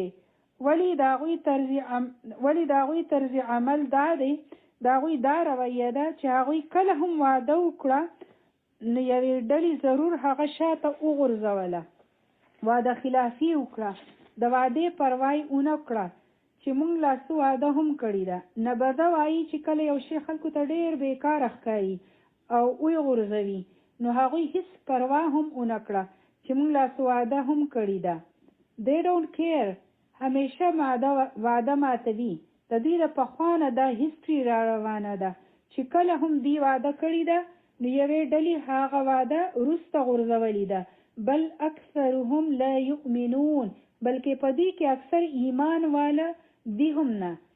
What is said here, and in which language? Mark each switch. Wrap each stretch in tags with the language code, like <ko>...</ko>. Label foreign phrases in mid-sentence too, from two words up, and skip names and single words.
<ps>ولی د هغوی طرز عمل دا دی، د هغوی دا رویه ده چې هغوی کله هم وعده وکړه نو یوې ډلې ضرور هغه شاته وغورځوله، وعده خلافي وکړه، د وعدې پروا یې ونه کړه چې مونږ لا څه وعده هم کړې ده. نبذه وایي چې کله یو شی خلکو ته ډېر بېکاره ښکاري او ویې غورځوي، نو هغوی هېڅ پروا هم ونه کړه چې مونږ لا څه وعده هم کړې ده.</ps> <en>They don't care.</en> <ps>همیشه وعده ماتوي. د دوی د پخوا نه دا هیسټري را روانه ده چې کله هم دوی وعده کړې ده نو یوې ډلې هغه وعده وروسته غورځولې ده.</ps> <ar>بل اکثرهم لا یؤمنون،</ar> <ps>بلکې په دې کې اکثر ایمان والا دي هم نه.</ps>